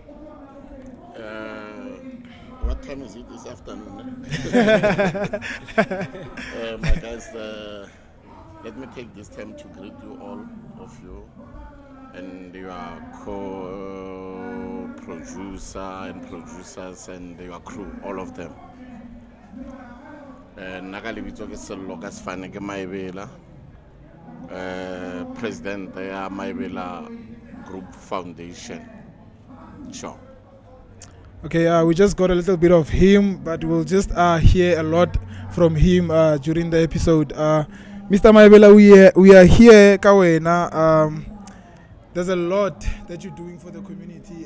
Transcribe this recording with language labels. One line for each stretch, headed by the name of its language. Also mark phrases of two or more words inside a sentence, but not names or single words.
English: What time is it this afternoon? My guys, let me take this time to greet you all of you and your co-producer and producers and your crew, all of them.
Northern Sotho: Nagalibito ke Sello ka sefane ke Maebela, president ya Maebela Group Foundation.
English: Sure. Okay, we just got a little bit of him, but we'll just hear a lot from him during the episode. Mr. Maebela, we are here, Kawena. There's a lot that you're doing for the community.